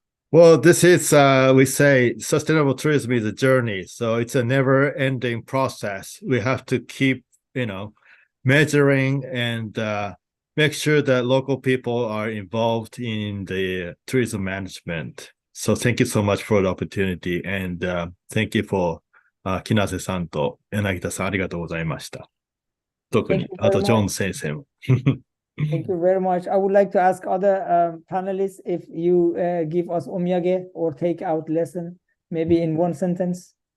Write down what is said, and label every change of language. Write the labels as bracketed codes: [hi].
[en] Well, this is, we say, sustainable tourism is a journey. So it's a never-ending process. We have to keep, measuring and make sure that local people are involved in the tourism management. So thank you so much for the opportunity. And thank you for Kinase-san [ja] と柳田さん、ありがとうございました。特に、あとジョン先生も。 [en] Thank you very much. I would like to ask other panelists if you give us omyage or take out lesson, maybe in one sentence.